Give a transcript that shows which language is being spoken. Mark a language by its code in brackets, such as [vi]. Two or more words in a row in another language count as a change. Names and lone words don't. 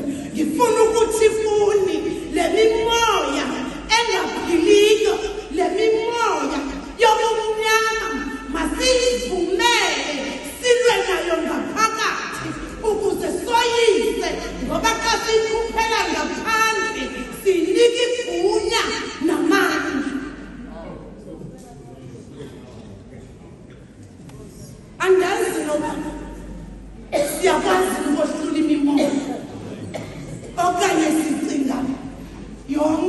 [xh] Ngifuna ukuthi funi le mimoya engaphiliyo, le mimoya yobumnyama masiyivumele silwe nayo ngaphakathi ukuze soyise, ngoba xa siyikhuphela ngaphandle sinika igunya namandla. Andazi noba siyakwazi ukuhlula imimoya okanye sicinga yo